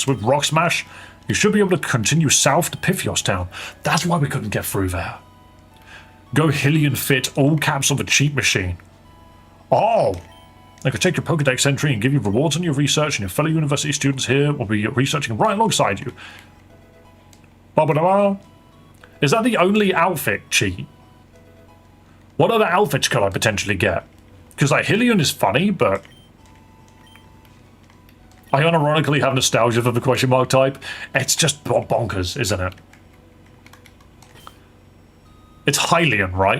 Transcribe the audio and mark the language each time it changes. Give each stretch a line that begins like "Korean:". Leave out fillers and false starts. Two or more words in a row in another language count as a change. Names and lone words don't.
English: With Rock Smash, you should be able to continue south to Pythios Town. That's why we couldn't get through there. Go Hylian Fit, all caps on the cheat machine. Oh! I could take your Pokedex entry and give you rewards on your research, and your fellow university students here will be researching right alongside you. Ba-ba-da-ba. Is that the only outfit cheat? What other outfits could I potentially get? Because like Hylian is funny, but I unironically have nostalgia for the question mark type. It's just bonkers, isn't it? It's Hylian, right?